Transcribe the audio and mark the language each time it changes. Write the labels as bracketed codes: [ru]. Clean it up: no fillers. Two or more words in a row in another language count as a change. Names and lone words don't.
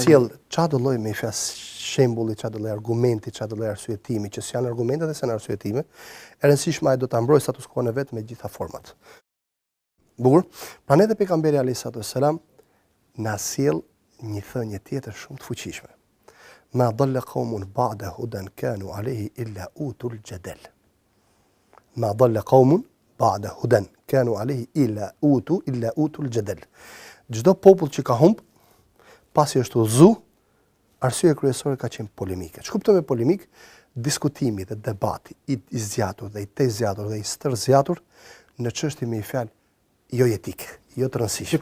[sq] Sjell çfarë lloj me fjalë shembulli, çfarë lloj argumenti, çfarë lloj arsyetimi, që janë argumente dhe janë arsyetime, e rëndësishme ai do ta mbrojë status quo-n e vet me gjitha format. Bukur. Prandaj edhe pejgamberi [ar] عليه السلام [sq] na sjell një thënie tjetër shumë të fuqishme. [ar] ما ضل قوم بعد هدى كانوا عليه إلا أوتوا الجدل. ما ضل قوم بعد هدى كانوا عليه إلا أوتوا الجدل. [sq] Çdo popull që ka humb, pasi është udhëzu, arsyeja kryesore ka qenë polemike. Ç'kupton me polemik? Diskutimi dhe debati i zgjatur dhe i zgjatur dhe i stërzgjatur në çështje me fjalë jo jetike, jo të rëndësishme.